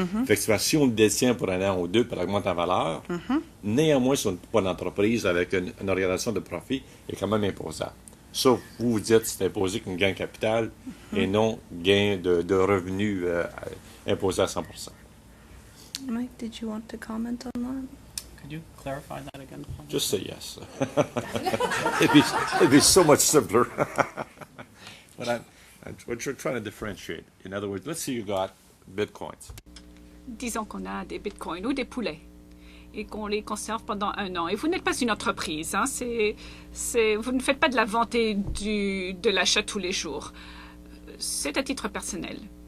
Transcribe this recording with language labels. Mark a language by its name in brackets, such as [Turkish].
[French] Effectivement, si on le détient pour un an ou deux, puis augmente en valeur, néanmoins, si on n'est pas une entreprise avec une organisation de profit, il est quand même imposable. Sauf vous dites que c'est imposé comme gain capital et non gain de revenus imposé à 100%. [English] Mike, did you want to comment on that? Could you clarify that again? Just say yes. it'd be so much simpler. But we're trying to differentiate. In other words, let's say you got bitcoins. [French] Disons qu'on a des bitcoins ou des poulets et qu'on les conserve pendant 1 an. Et vous n'êtes pas une entreprise. Hein? Vous ne faites pas de la vente et de l'achat tous les jours. C'est à titre personnel.